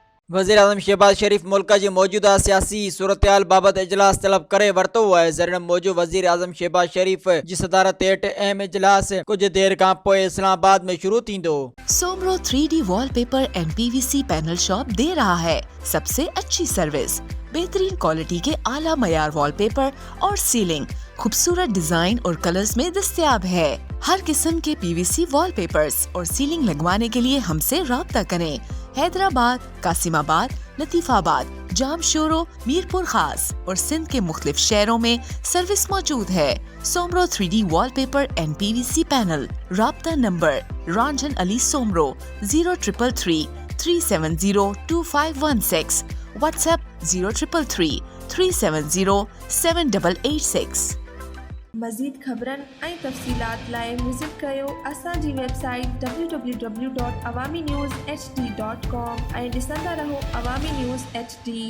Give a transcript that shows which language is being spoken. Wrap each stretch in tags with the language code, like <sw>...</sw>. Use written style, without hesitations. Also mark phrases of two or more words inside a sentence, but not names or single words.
<sd>वज़ीर आज़म शहबाज शरीफ़ मुल्क जी मौजूदा सियासी सूरतहाल बाबत इजलास तलब करे वरितो आहे। ज़रिए मौजूद वज़ीर आज़म शहबाज शरीफ़ जी सदारत हेठि अहम इजलास कुछ देर खां पोइ इस्लामाबाद में शुरू थींदो।</sd> <ur>सोमरो</ur> <en>3D wallpaper and PVC panel shop</en> <ur>دے رہا ہے سب سے اچھی سروس، بہترین کوالٹی کے اعلیٰ معیار وال پیپر اور سیلنگ خوبصورت ڈیزائن اور کلرز میں دستیاب ہے. ہر قسم کے PVC وال پیپرز اور سیلنگ لگوانے کے لیے ہم سے رابطہ کریں. حیدرآباد، قاسم آباد، لطیف آباد، جامشورو، میرپور خاص اور سندھ کے مختلف شہروں میں سروس موجود ہے.</ur> <en>Somro 3D wallpaper and PVC panel.</en> <ur>رابطہ نمبر رنجن علی سومرو 0333 370 2516، واٹس ایپ 0333 370 7886.</ur> <sd>मज़ीद ख़बरनि ऐं तफ़सीलात लाइ विज़िट कयो असांजी वेबसाइट www.awamiNewsHD.com ऐं ॾिसंदा रहो अवामी न्यूज़ HD।</sd>